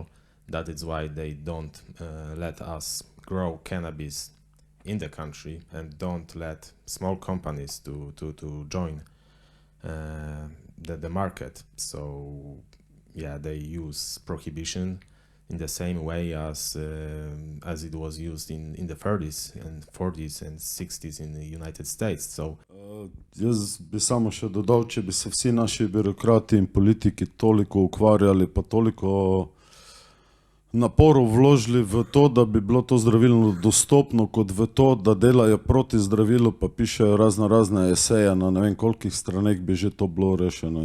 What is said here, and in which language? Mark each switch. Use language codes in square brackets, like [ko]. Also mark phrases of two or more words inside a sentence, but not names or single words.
[en] That is why they don't let us grow cannabis in the country and don't let small companies to join the market. So they use prohibition in the same way as it was used in the 30s and 40s and 60s in the United States. So [sl] jaz bi samo še dodal, če bi se vsi naši birokrati in politiki toliko ukvarjali, pa toliko naporov vložili v to, da bi bilo to zdravilo dostopno, kot v to, da delajo proti zdravilu, pa pišejo razne eseje na ne vem kolikih straneh, bi že to bilo rešeno.